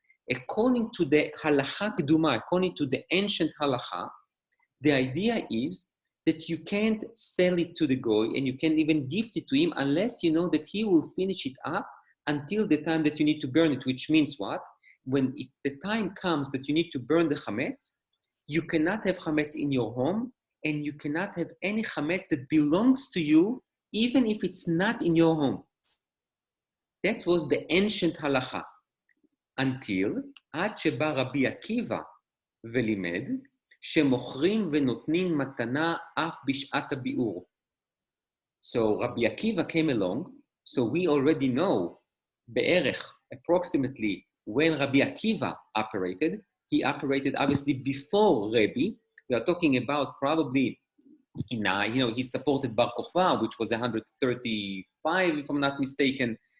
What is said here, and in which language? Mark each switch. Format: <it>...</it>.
<en>According to the halacha keduma, according to the ancient halacha, the idea is that you can't sell it to the goy and you can't even gift it to him unless you know that he will finish it up until the time that you need to burn it, which means what? When the time comes that you need to burn the chametz, you cannot have chametz in your home and you cannot have any chametz that belongs to you, even if it's not in your home. That was the ancient halacha. Until</en> <he>עד שבא רבי עקיבא ולימד שמוכרים ונותנים מתנה אף בשעת הביאור.</he> <en>So Rabbi Akiva came along, so we already know בערך, approximately, when Rabbi Akiva operated. He operated obviously before Rebbe. We are talking about probably, he supported Bar Kokhba, which was 135, if I'm not mistaken.</en>